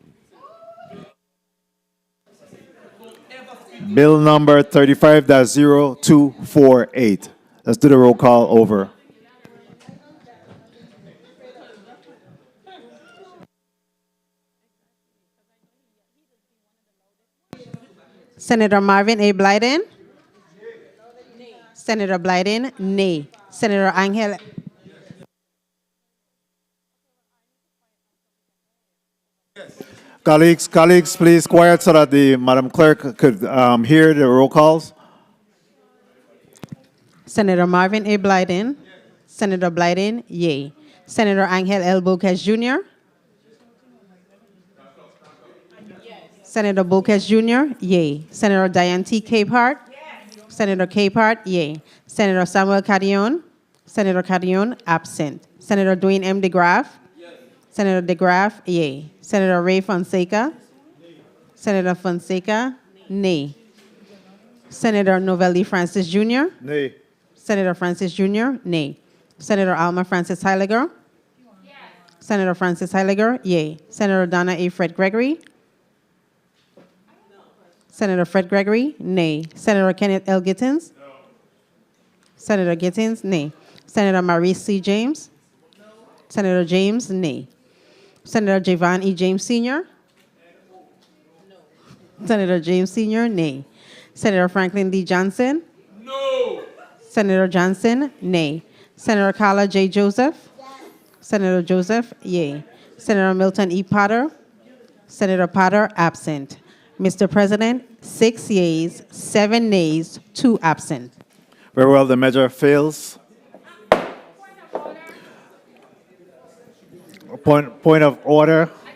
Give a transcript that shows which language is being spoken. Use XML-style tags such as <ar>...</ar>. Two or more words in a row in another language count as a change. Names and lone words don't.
<en>Bill number 35-0248. Let's do the roll call over. Senator Marvin A. Blyden? Senator Blyden, nay. Senator Angel. Colleagues, please quiet so that the Madam Clerk could hear the roll calls. Senator Marvin A. Blyden? Senator Blyden, yay. Senator Angel L. Boquez Jr.? Senator Boquez Jr., yay. Senator Diane T. Capehart? Senator Capehart, yay. Senator Samuel Carrion? Senator Carrion, absent. Senator Dwayne M. DeGraff? Senator DeGraff, yay. Senator Ray Fonseca? Senator Fonseca, nay. Senator Novelli Francis Jr.? Nay. Senator Francis Jr., nay. Senator Alma Francis Heiliger? Senator Francis Heiliger, yay. Senator Donna A. Fred Gregory? Senator Fred Gregory, nay. Senator Kenneth L. Gittins? No. Senator Gittins, nay. Senator Maurice C. James? No. Senator James, nay. Senator Javon E. James Sr.? No. Senator James Sr., nay. Senator Franklin D. Johnson? No. Senator Johnson, nay. Senator Carla J. Joseph? Senator Joseph, yay. Senator Milton E. Potter? Senator Potter, absent. Mr. President, 6 yeas, 7 nays, 2 absent. Very well, the measure fails. Point of order.</en>